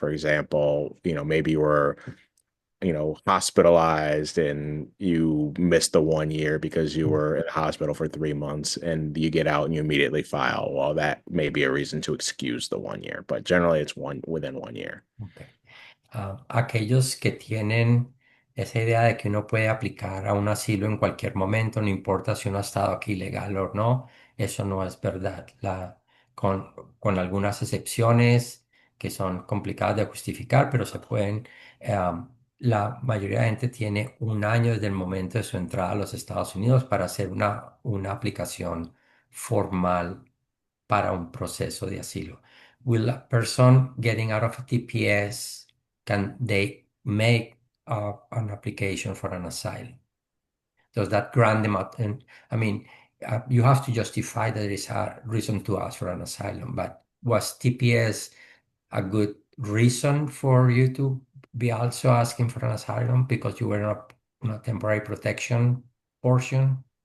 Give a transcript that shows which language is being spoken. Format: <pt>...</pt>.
<en>For example, maybe you were, hospitalized and you missed the 1 year because you mhm. were in the hospital for 3 months and you get out and you immediately file. Well, that may be a reason to excuse the 1 year, but generally it's one within 1 year. Ok.</en> <es>Aquellos que tienen esa idea de que uno puede aplicar a un asilo en cualquier momento, no importa si uno ha estado aquí legal o no, eso no es verdad. Con algunas excepciones que son complicadas de justificar, pero se pueden, la mayoría de gente tiene un año desde el momento de su entrada a los Estados Unidos para hacer una aplicación formal para un proceso de asilo.</es> <en>Will a person getting out of a TPS, can they make an application for an asylum? Does that grant them out? And I mean, you have to justify that there is a reason to ask for an asylum, but was TPS a good reason for you to be also asking for an asylum because you were not on a temporary protection portion?</en>